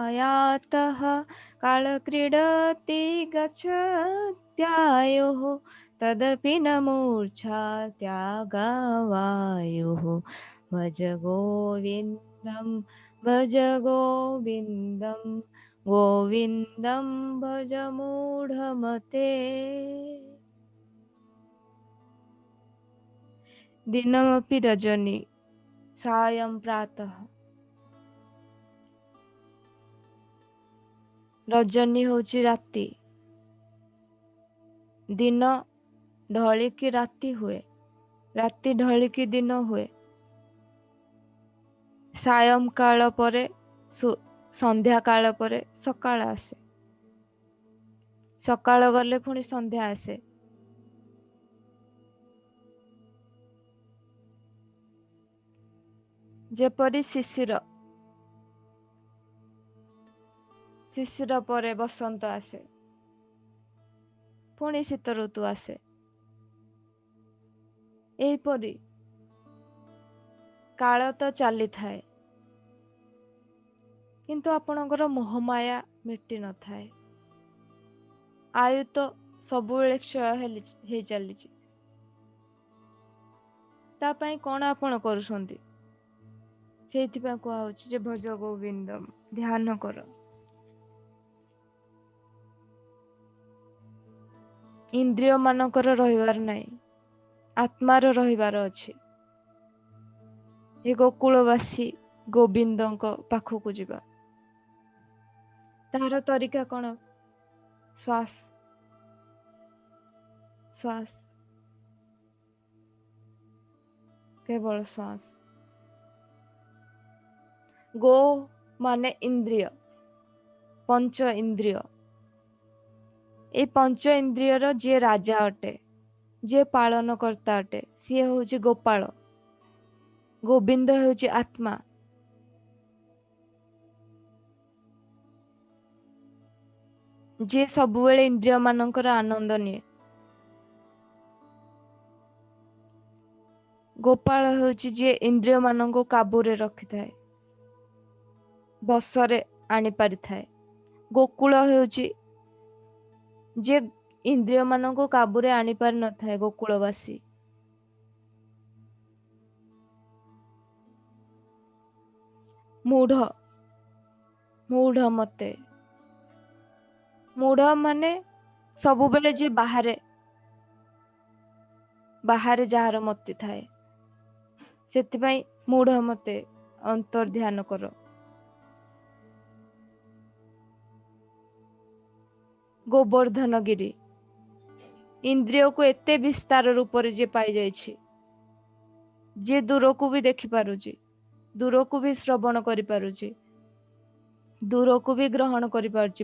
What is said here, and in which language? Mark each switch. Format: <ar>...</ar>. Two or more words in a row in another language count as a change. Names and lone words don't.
<sa>पुनरायातः कालक्रीडति गच्छत्यायुः तदपि न मूर्छा त्यागावायुः भज गोविन्दं भज गोविन्दं गोविन्दं भज मूढमते। दिनमपि रजनी सायं प्रातः।</sa> <or>ରଜନୀ ହେଉଛି ରାତି, ଦିନ ଢଳିକି ରାତି ହୁଏ, ରାତି ଢଳିକି ଦିନ ହୁଏ, ସାୟଂ କାଳ ପରେ ସନ୍ଧ୍ୟା କାଳ ପରେ ସକାଳ ଆସେ, ସକାଳ ଗଲେ ପୁଣି ସନ୍ଧ୍ୟା ଆସେ। ଯେପରି ଶିଶିର, ଶିଶିର ପରେ ବସନ୍ତ ଆସେ, ପୁଣି ଶୀତ ଋତୁ ଆସେ। ଏହିପରି କାଳ ତ ଚାଲି ଥାଏ, କିନ୍ତୁ ଆପଣଙ୍କର ମୋହମାୟା ମିଟି ନ ଥାଏ। ଆୟୁ ତ ସବୁବେଳେ କ୍ଷୟ ହେ ଚାଲିଛି। ତା ପାଇଁ କୋଉ ଆପଣ କରୁଛନ୍ତି? ସେଥିପାଇଁ କୁହା ହେଉଛି ଯେ</or> <sa>भज गोविंदम,</sa> <or>ଧ୍ୟାନ କର। ଇନ୍ଦ୍ରିୟ ମାନଙ୍କର ରହିବାର ନାହିଁ, ଆତ୍ମାର ରହିବାର ଅଛି। ଏ ଗୋକୁଳବାସୀ ଗୋବିନ୍ଦଙ୍କ पाखକୁ ଯିବା। ତାର ତରିକା କୌନ? ଶ୍ୱାସ ଶ୍ୱାସ, କେବଳ ଶ୍ୱାସ। ଗୋ ମାନେ ଇନ୍ଦ୍ରିୟ, ପଞ୍ଚ ଇନ୍ଦ୍ରିୟ। ଏ ପଞ୍ଚ ଇନ୍ଦ୍ରିୟର ଯେ ରାଜା ଅଟେ, ଯେ ପାଳନ କର୍ତ୍ତା ଅଟେ, ସେ ହେଉଛି ଗୋପାଳ। ଗୋବିନ୍ଦ ହେଉଛି ଆତ୍ମା। ଯେ ସବୁବେଳେ ଇନ୍ଦ୍ରିୟ ମାନଙ୍କର ଆନନ୍ଦ ନିଏ। ଗୋପାଳ ହେଉଛି ଯେ ଇନ୍ଦ୍ରିୟ ମାନଙ୍କୁ କାବୁରେ ରଖି ଥାଏ, ବଶରେ ଆଣି ପାରି ଥାଏ। ଗୋକୁଳ ହେଉଛି ଯେ ଇନ୍ଦ୍ରିୟ ମାନଙ୍କୁ କାବୁରେ ଆଣି ପାରି ନ ଥାଏ, गोकुलवासी। ମୂଢ଼, ମୂଢ଼ ମତେ, ମୂଢ଼ ମାନେ ସବୁବେଳେ ଯେ ବାହାରେ ବାହାରେ ଯାର ମତି ଥାଏ, ସେଥିପାଇଁ ମୂଢ଼ ମତେ ଅନ୍ତର ଧ୍ୟାନ କର। ଗୋବର୍ଦ୍ଧନ ଗିରି, ଇନ୍ଦ୍ରିୟ କୁ ଏତେ ବିସ୍ତାର ରୂପ ଯେ ପାଇ ଯାଇଛି, ଯେ ଦୂର କୁ ଭି ଦେଖି ପାରୁଛି, ଦୂର କୁ ଭି ଶ୍ରବଣ କରି ପାରୁଛି, ଦୂର କୁ ଭି ଗ୍ରହଣ କରି ପାରୁଛି।</or>